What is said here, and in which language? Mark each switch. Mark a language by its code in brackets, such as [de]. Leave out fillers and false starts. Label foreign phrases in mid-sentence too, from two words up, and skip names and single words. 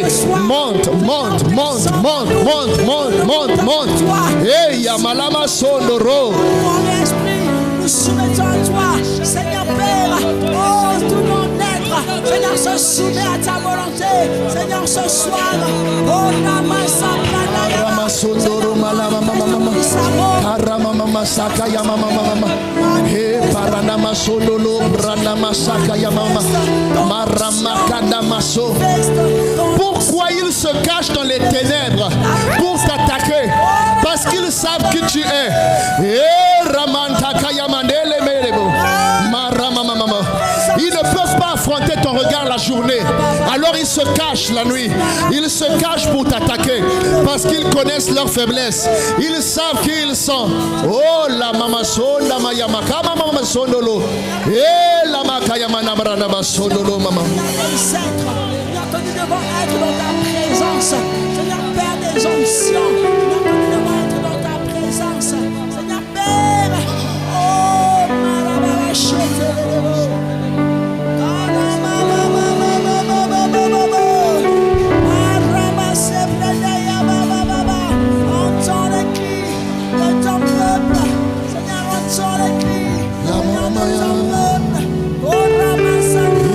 [fr] Monte. Hey, Yamalama Sondoro. Mon esprit, nous soumettons à toi, Seigneur Père. Oh, tout mon être, Seigneur, se soumet à ta volonté. Seigneur, ce soir, oh, Namasa, Pranaya, Sondoro, Malama, Karamama, Saka, Yamama, He, Paranama, Sondolo, Branama, Saka, Yamama, Maramaka, Maso. Pourquoi ils se cachent dans les ténèbres pour t'attaquer? Parce qu'ils savent que tu es. affronter ton regard la journée. Alors ils se cachent la nuit. Ils se cachent pour t'attaquer. Parce qu'ils connaissent leur faiblesse. Ils savent qui ils sont. Oh la mama sonda mayama kama mama sondolo. Eh la makayama nabranda basondolo mama. Seigneur, nous devons être dans ta présence. Seigneur, Père des onctions. Seigneur, nous devons être dans ta présence. Seigneur, Père. Oh, malababa, chete. Entends les cris de ton peuple. Seigneur, entends les cris de ton peuple. Oh, ramasse.